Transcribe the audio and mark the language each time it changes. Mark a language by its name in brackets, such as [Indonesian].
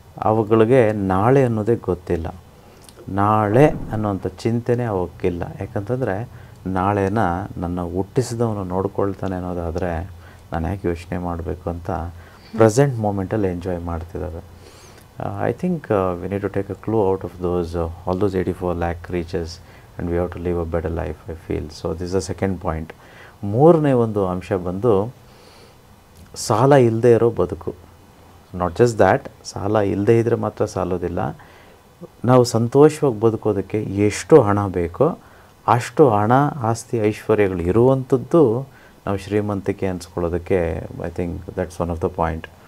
[Kannada] ಅವುಗಳಿಗೆ ನಾಳೆ ಅನ್ನೋದೇ ಗೊತ್ತಿಲ್ಲ. ನಾಳೆ ಅನ್ನೋಂಥ ಚಿಂತೆನೇ ಅವಕ್ಕಿಲ್ಲ. ಯಾಕಂತಂದರೆ ನಾಳೆನ ನನ್ನ ಹುಟ್ಟಿಸಿದವನು ನೋಡ್ಕೊಳ್ತಾನೆ ಅನ್ನೋದಾದರೆ ನಾನು ಯಾಕೆ ಯೋಚನೆ ಮಾಡಬೇಕು ಅಂತ ಪ್ರೆಸೆಂಟ್ ಮೂಮೆಂಟಲ್ಲಿ enjoy ಮಾಡ್ತಿದ್ದಾವೆ. [English] I think we need to take a clue out of all those 84 lakh creatures, and we have to live a better life, I feel. So this is the second point. [Kannada] ಮೂರನೇ ಒಂದು ಅಂಶ ಬಂದು ಸಾಲ ಇಲ್ಲದೆ ಇರೋ ಬದುಕು. [English] not just that, [Kannada] ಸಾಲ ಇಲ್ಲದೆ ಇದ್ದರೆ ಮಾತ್ರ ಸಾಲೋದಿಲ್ಲ. ನಾವು ಸಂತೋಷವಾಗಿ ಬದುಕೋದಕ್ಕೆ ಎಷ್ಟು ಹಣ ಬೇಕೋ ಅಷ್ಟು ಹಣ, ಆಸ್ತಿ, ಐಶ್ವರ್ಯಗಳು ಇರುವಂಥದ್ದು ನಾವು ಶ್ರೀಮಂತಿಕೆ ಅನ್ಸ್ಕೊಳ್ಳೋದಕ್ಕೆ [English] I think that's one of the point.